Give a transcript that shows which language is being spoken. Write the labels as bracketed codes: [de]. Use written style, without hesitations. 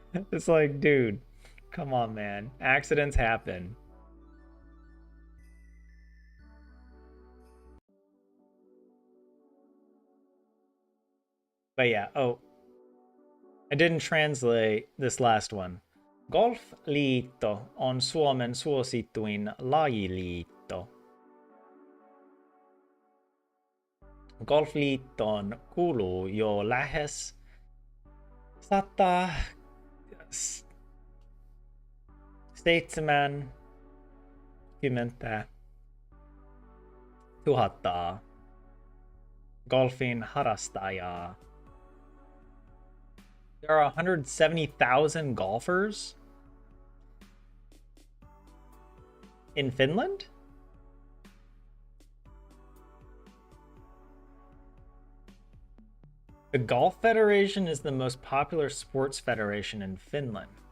[en] It's like, dude, come on, man. Accidents happen. But yeah, oh, I didn't translate this last one. [fi] Golfliitto on Suomen suosituin lajiliitto. Golfliittoon kuuluu jo lähes 170 000 golfin harrastajaa. [en] There are 170,000 golfers in Finland? The Golf Federation is the most popular sports federation in Finland.